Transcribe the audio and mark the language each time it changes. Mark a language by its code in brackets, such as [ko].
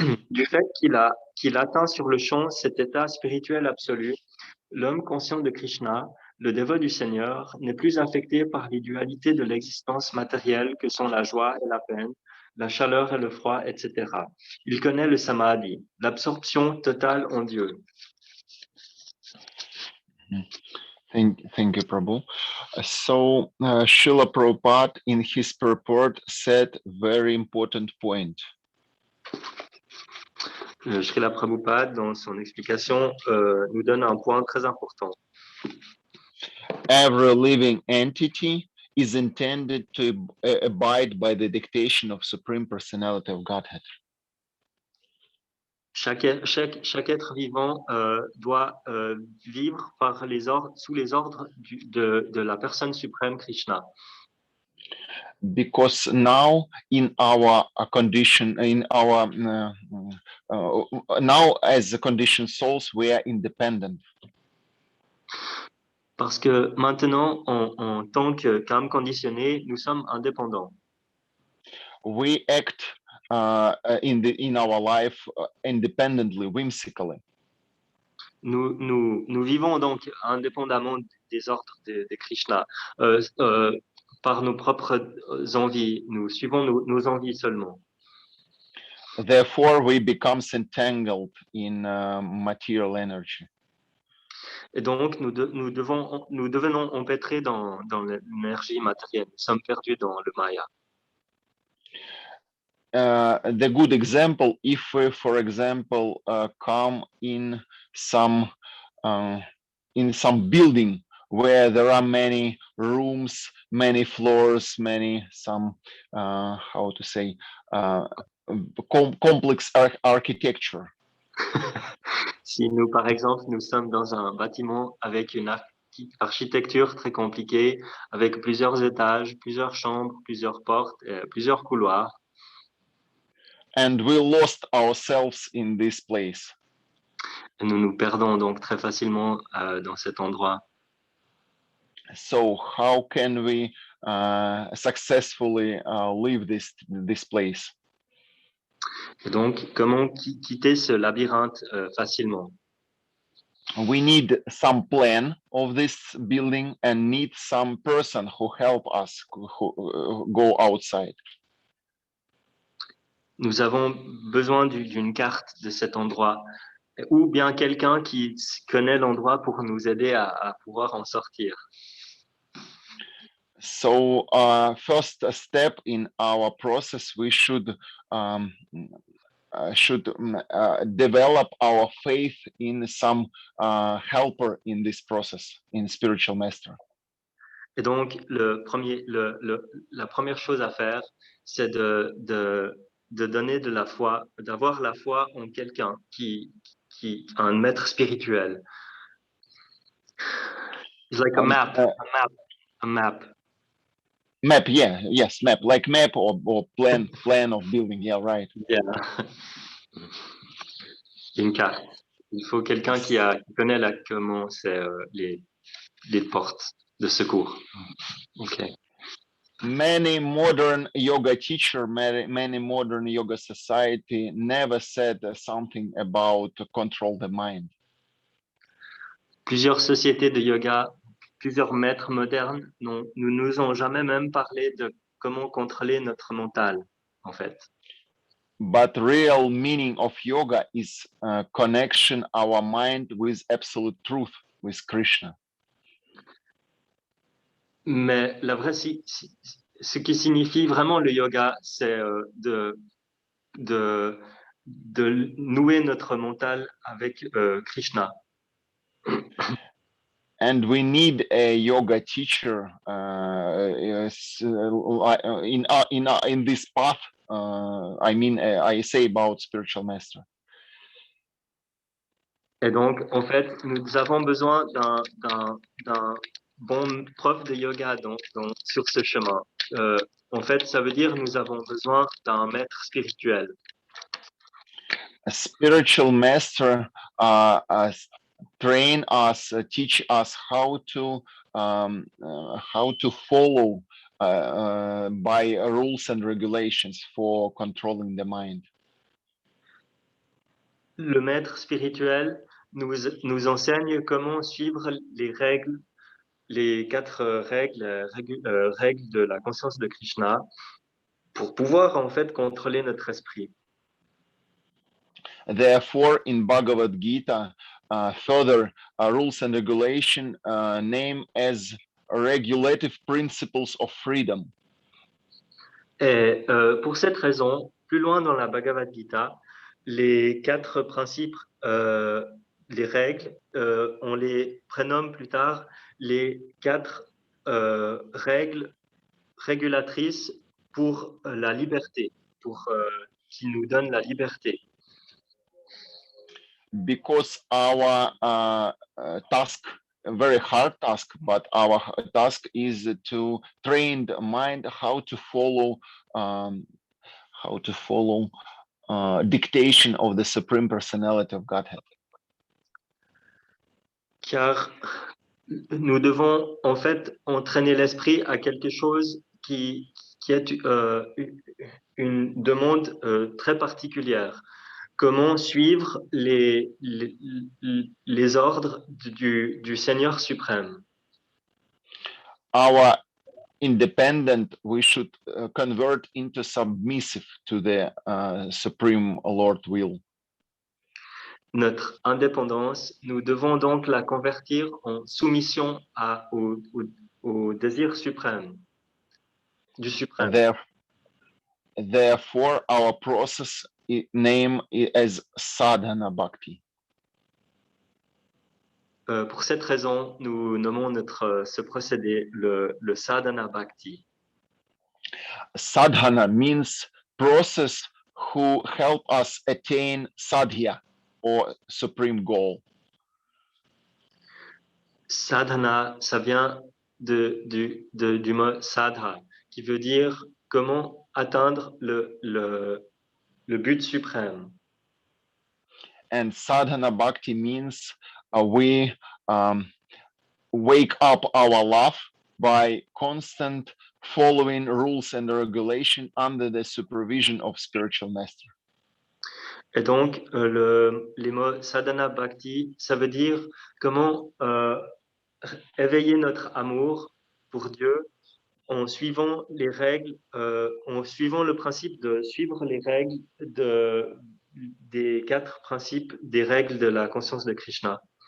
[fr] Du fait qu'il atteint sur le champ cet état spirituel absolu, l'homme conscient de Krishna, le dévot du Seigneur, n'est plus affecté par les dualités de l'existence matérielle que sont la joie et la peine, la chaleur et le froid, etc. Il connaît le samadhi, l'absorption totale en Dieu. [en] Thank you, Prabhu. So Srila Prabhupada in his purport said very important point. [fr] Srila Prabhupada, dans son explication, nous donne un point très important. [en] Every living entity is intended to abide by the dictation of Supreme Personality of Godhead. [fr] Chaque être vivant doit vivre par sous les ordres de la personne suprême Krishna. [en] Because now in our condition, now as a conditioned souls, we are independent. [fr] Parce que maintenant, en tant qu'âme conditionnée, nous sommes indépendants. [en] We act in our life independently, whimsically. [fr] Nous vivons donc indépendamment des ordres de Krishna, par nos propres envies. Nous suivons nos envies seulement. [en] Therefore, we become entangled in material energy. [fr] Et donc, nous devenons empêtrés dans l'énergie matérielle. Nous sommes perdus dans le Maya. [en] The good example, if we, for example, come in some building where there are many rooms, many floors, how to say, complex architecture. [fr] Si nous, par exemple, nous sommes dans un bâtiment avec une architecture très compliquée, avec plusieurs étages, plusieurs chambres, plusieurs portes, plusieurs couloirs. [en] And we lost ourselves in this place. [fr] Et nous nous perdons donc très facilement dans cet endroit. [en] So how can we successfully leave this place? [fr] Et donc, comment quitter ce labyrinthe facilement? [en] We need some plan of this building and need some person who help us who go outside. [fr] Nous avons besoin d'une carte de cet endroit, ou bien quelqu'un qui connaît l'endroit pour nous aider à pouvoir en sortir. [en] So first step in our process, we should develop our faith in some helper in this process, in spiritual master. [fr] Et donc, la première chose à faire, c'est de donner de la foi, d'avoir la foi en quelqu'un un maître spirituel. [en] It's like a map. Map, yeah, yes, map, like map or plan of building, yeah, right. Yeah. [fr] Une carte. Il faut quelqu'un qui connaît comment c'est les portes de secours. [en] Okay. Many modern yoga teacher, many modern yoga society never said something about to control the mind. [fr] Plusieurs sociétés de yoga, plusieurs maîtres modernes nous ont jamais même parlé de comment contrôler notre mental, en fait. [en] But real meaning of yoga is connection our mind with absolute truth, with Krishna. [fr] Mais la vraie, ce qui signifie vraiment le yoga, c'est de nouer notre mental avec Krishna. [en] And we need a yoga teacher in this path. I say about spiritual master. [fr] Et donc, en fait, nous avons besoin d'un bon prof de yoga sur ce chemin. En fait, ça veut dire nous avons besoin d'un maître spirituel. [en] A spiritual master train us, teach us how to follow by rules and regulations for controlling the mind. [fr] Le maître spirituel nous enseigne comment suivre les 4 règles de la conscience de Krishna pour pouvoir en fait contrôler notre esprit. [en] Therefore, in Bhagavad Gita, further rules and regulation name as regulative principles of freedom. [fr] Et pour cette raison, plus loin dans la Bhagavad Gita, les 4 principes, les règles, on les prénomme plus tard les 4 règles régulatrice pour la liberté, pour qu'il nous donne la liberté. [en] Because our task, a very hard task, but our task is to train the mind how to follow dictation of the Supreme Personality of Godhead. [fr] Car nous devons en fait entraîner l'esprit à quelque chose qui est une demande très particulière. Comment suivre les ordres du Seigneur suprême. [en] Our independent, we should convert into submissive to the Supreme Lord will. [fr] Notre indépendance, nous devons donc la convertir en soumission au désir suprême, du suprême. [en] Therefore, our process name is sadhana bhakti. [fr] Pour cette raison, nous nommons ce procédé le sadhana bhakti. [en] Sadhana means process who help us attain sadhya, or supreme goal. [fr] Sadhana, ça vient du mot sadha, qui veut dire comment atteindre le but suprême. [en] And sadhana bhakti means we wake up our love by constant following rules and regulation under the supervision of spiritual master. [fr] Et donc, les mots sadhana bhakti, ça veut dire comment éveiller notre amour pour Dieu en suivant les règles, en suivant le principe de suivre les règles des 4 principes des règles de la conscience de Krishna.